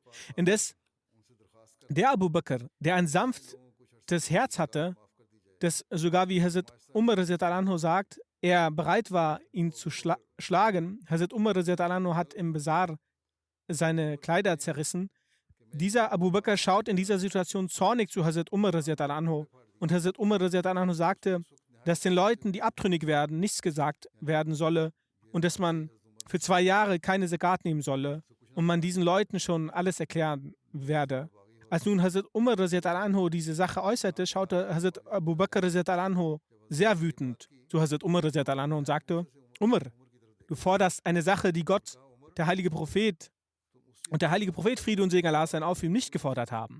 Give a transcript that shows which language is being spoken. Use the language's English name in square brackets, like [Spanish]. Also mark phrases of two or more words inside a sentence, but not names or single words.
[German] Indes der Abu Bakr, der ein sanftes Herz hatte, das sogar wie Hazrat Umar [Arabic] رضي الله عنه [German] sagt, er bereit war, ihn zu schlagen. Hazrat Umar [Arabic] رضي الله عنه [German] hat im Bazar seine Kleider zerrissen. Dieser Abu Bakr schaut in dieser Situation zornig zu Hazrat Umar [Arabic] رضي الله عنه. [German] Und Hazrat Umar [Arabic] رضي الله عنه [German] sagte, dass den Leuten, die abtrünnig werden, nichts gesagt werden solle und dass man für 2 Jahre keine Zakat nehmen solle und man diesen Leuten schon alles erklären werde. Als nun Hazrat Umar [Arabic] رضي الله عنه [German] diese Sache äußerte, schaute Hazrat Abu Bakr [Arabic] رضي الله عنه [German] sehr wütend zu Hazrat Umar [Arabic] رضي الله عنه [German] und sagte, Umar, du forderst eine Sache, die Gott, der heilige Prophet Friede und Segen Allah sein auf ihm nicht gefordert haben.